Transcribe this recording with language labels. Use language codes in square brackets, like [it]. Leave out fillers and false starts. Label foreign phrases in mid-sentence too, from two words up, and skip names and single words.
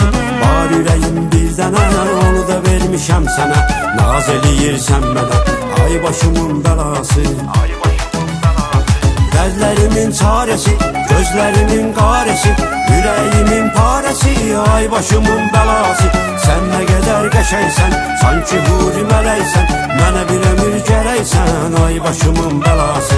[az] Var ürəyim bir dənə, onu da vermişəm sənə, naz eləyirsən mənə, ay başımın belası. [tr] Dertlerimin çaresi, gözlerimin qaresi, yüreğimin paresi, [az] ay başımın belası. [tr] Sen ne kadar [az] qəşəksən, sanki huri mələksən, mənə bir ömür gərəksən, ay başımın belası.